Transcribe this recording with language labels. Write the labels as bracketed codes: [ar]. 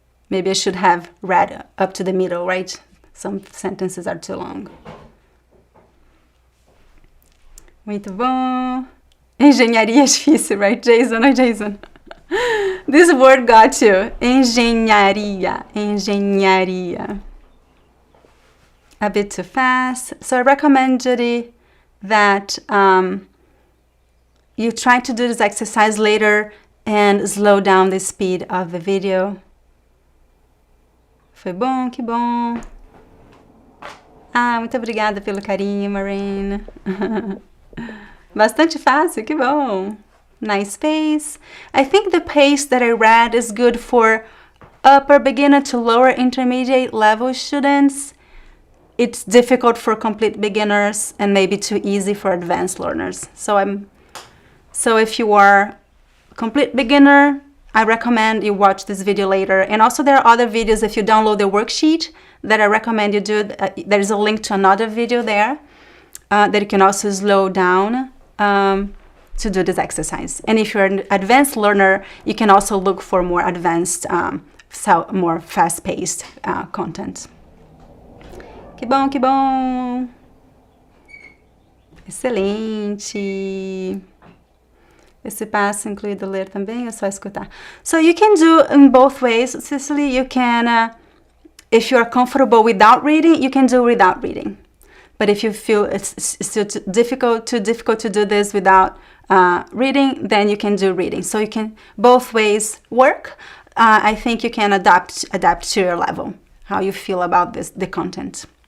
[en] Maybe I should have read up to the middle, right? Some sentences are too long. [pt] Muito bom. Engenharia é difícil, right, Jason? Oi, Jason. [en] This word got you. Engenharia. Engenharia. A bit too fast. So I recommend, Judy, that you try to do this exercise later and slow down the speed of the video. [pt] Foi bom, que bom. Ah, muito obrigada pelo carinho, Marine. Bastante fácil, que bom. [en] Nice pace. I think the pace that I read is good for upper beginner to lower intermediate level students. It's difficult for complete beginners and maybe too easy for advanced learners. So if you are a complete beginner, I recommend you watch this video later. And also there are other videos if you download the worksheet that I recommend you do. There's a link to another video there that you can also slow down to do this exercise. And if you're an advanced learner, you can also look for more advanced, more fast-paced content. [pt] Que bom, que bom! Excelente! Esse passo incluído ler também, ou só escutar? [en] So you can do in both ways, Cicely. You can, if you are comfortable without reading, you can do without reading. But if you feel it's still too difficult to do this without reading, then you can do reading. So you can, both ways work. I think you can adapt to your level, how you feel about the content.